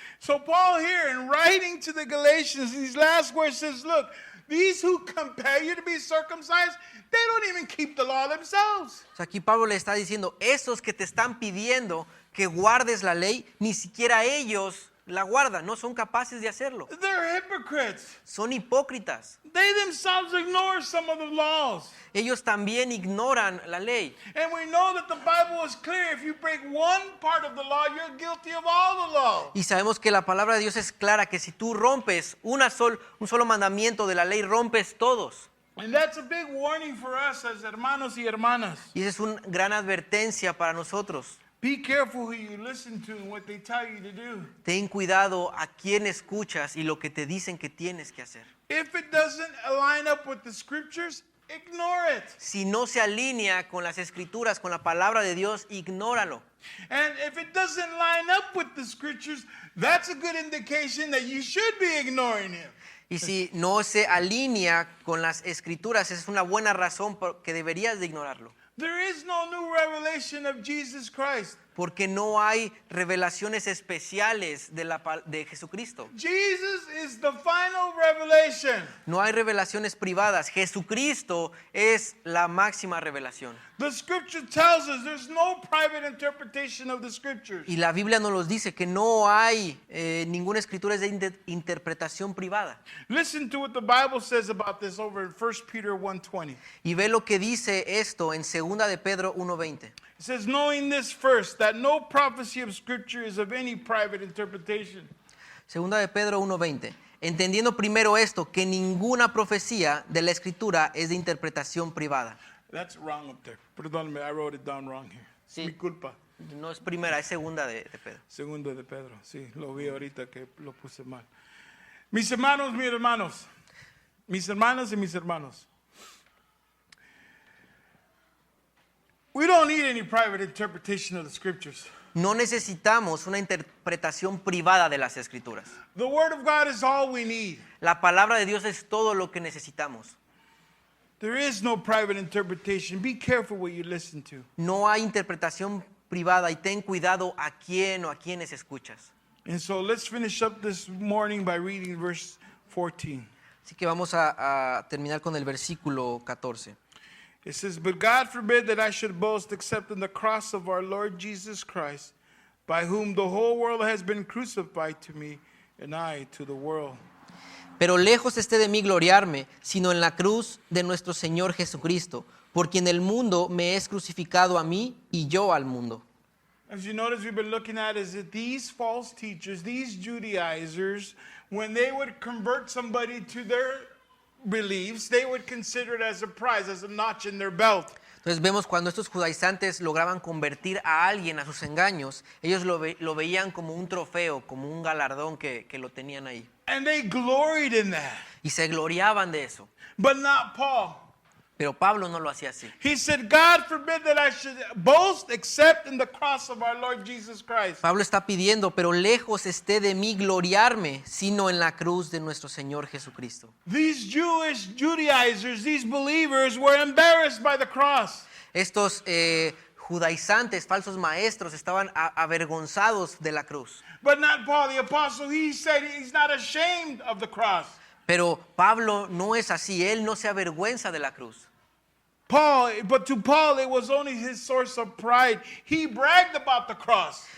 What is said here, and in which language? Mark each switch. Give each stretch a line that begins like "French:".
English: So Paul here, in writing to the Galatians, these last words says, look, these who compel you to be circumcised, they don't even keep the law themselves.
Spanish: O sea, aquí Pablo le está diciendo, esos que te están pidiendo que guardes la ley, ni siquiera ellos la guardan, no son capaces de hacerlo.
English: They're hypocrites.
Spanish: Son hipócritas.
English: They themselves ignore some of the laws.
Spanish: Ellos también ignoran la ley.
English: And we know that the Bible is clear. If you break one part of the law, you're guilty of all the law.
Spanish: Y sabemos que la palabra de Dios es clara, que si tú rompes un solo mandamiento de la ley, rompes todos.
English: And that's a big warning for us as
Spanish: hermanos y hermanas. Y esa es una gran advertencia para nosotros.
English: Be careful who you listen to and what they tell you to do.
Spanish: Ten cuidado a quién escuchas y lo que te dicen que tienes que hacer.
English: If it doesn't line up with the scriptures, ignore it.
Spanish: Si no se alinea con las escrituras, con la palabra de Dios, ignóralo.
English: And if it doesn't line up with the scriptures, that's a good indication that you should be ignoring him.
Spanish: Y si no se alinea con las escrituras, es una buena razón por que deberías de ignorarlo.
English: There is no new revelation of Jesus Christ.
Spanish: Porque no hay revelaciones especiales de Jesucristo.
English: Jesus is the final revelation.
Spanish: No hay revelaciones privadas. Jesucristo es la máxima revelación.
English: The scripture tells us there's no private interpretation of the scriptures.
Spanish: Y la Biblia nos los dice que no hay ninguna escritura de interpretación privada.
English: Listen to what the Bible says about this over in 1 Peter 1:20.
Spanish: Y ve lo que dice esto en 2 de Pedro 1:20.
English: It says, knowing this first, that no prophecy of scripture is of any private interpretation.
Spanish: 2 de Pedro 1:20. Entendiendo primero esto, que ninguna profecía de la escritura es de interpretación privada.
English: That's wrong up there.
Spanish: Perdóname,
English: I wrote it down wrong here.
Spanish: Sí. Mi culpa. No es primera, es segunda de Pedro. Segundo de Pedro. Sí, lo vi ahorita que lo puse mal. Mis hermanos, mis hermanos. Mis hermanas y mis hermanos.
English: We don't need any private interpretation of the scriptures.
Spanish: No necesitamos una interpretación privada de las Escrituras.
English: The word of God is all we need.
Spanish: La palabra de Dios es todo lo que necesitamos.
English: There is no private interpretation. Be careful what you listen to.
Spanish: No hay interpretación privada y ten cuidado a quién o a quiénes escuchas.
English: And so let's finish up this morning by reading verse 14.
Spanish: Así que vamos a terminar con el versículo 14.
English: It says, "But God forbid that I should boast except in the cross of our Lord Jesus Christ, by whom the whole world has been crucified to me, and I to the world."
Spanish: Pero lejos esté de mí gloriarme, sino en la cruz de nuestro Señor Jesucristo, por quien el mundo me es crucificado a mí y yo al mundo.
English: As you notice, we've been looking at is that these false teachers, these Judaizers, when they would convert somebody to their beliefs, they would consider it as a prize, as a notch in their belt.
Spanish: Entonces vemos cuando estos judaizantes lograban convertir a alguien a sus engaños, ellos lo veían como un trofeo, como un galardón que lo tenían ahí.
English: And they gloried in that.
Spanish: Y se gloriaban de eso.
English: But not Paul.
Spanish: Pero Pablo no lo hacía así.
English: He said, "God forbid that I should boast except in the cross of our Lord Jesus Christ."
Spanish: Pablo está pidiendo, pero lejos esté de mí gloriarme, sino en la cruz de nuestro Señor Jesucristo.
English: These Jewish Judaizers, these believers were embarrassed by the cross.
Spanish: Estos judaizantes, falsos maestros, estaban avergonzados de la cruz.
English: But not Paul the apostle. He said he's not ashamed of the cross.
Spanish: Pero Pablo no es así, él no se avergüenza de la cruz.
English: But to Paul it was only his source of pride. He bragged about the cross.